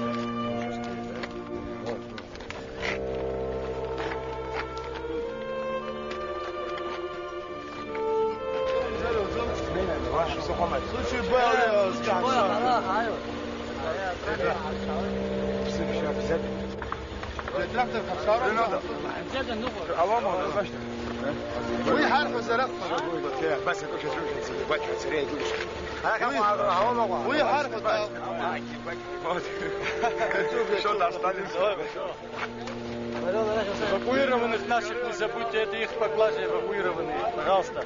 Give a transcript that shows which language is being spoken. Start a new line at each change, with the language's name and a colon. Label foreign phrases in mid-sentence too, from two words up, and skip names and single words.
Russian: Случай был, трактор
Arabic: وي حرف زرق بس كل شيء بتشوف سريع وي حرف شو
Russian: Эвакуированных наших не забудьте, это их поклажи эвакуированные, пожалуйста.